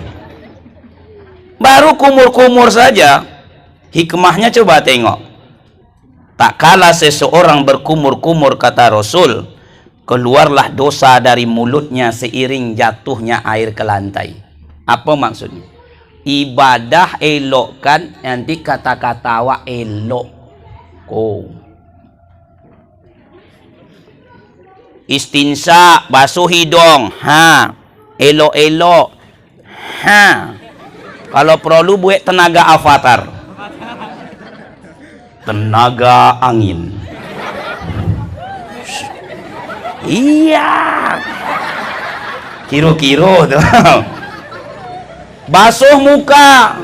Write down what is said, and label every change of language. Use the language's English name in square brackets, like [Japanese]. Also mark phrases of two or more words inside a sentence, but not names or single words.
[Indonesian] Baru kumur-kumur saja, hikmahnya coba tengok. Tak kala seseorang berkumur-kumur kata Rasul, keluarlah dosa dari mulutnya seiring jatuhnya air ke lantai. Apa maksudnya? Ibadah elokkan, nanti kata-kata awak elok. Istinsa, basuh hidung. Elok-elok. Kalau perlu buat tenaga avatar. Tenaga angin. Iya. Kiro-kiro tuh. Basuh muka.